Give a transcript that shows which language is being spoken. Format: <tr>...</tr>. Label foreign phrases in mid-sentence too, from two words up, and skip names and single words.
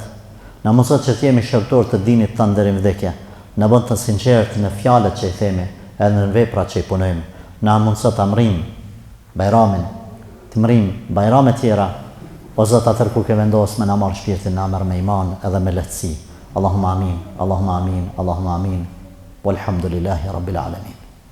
<sq>Na mundso që të jemi shërtor të dinit tanë deri në vdekje. Na bën të sinqert në fjalët që i themi, edhe në veprat që i punojmë. Na mundso të amrim Bajramin, të mrim bajrame tjera. O Zot, atër kur ke vendos me na marr shpirtin, na merr me iman edhe me lehtësi.</sq> <ar>اللهم آمين اللهم آمين اللهم آمين. والحمد لله رب العالمين.</ar>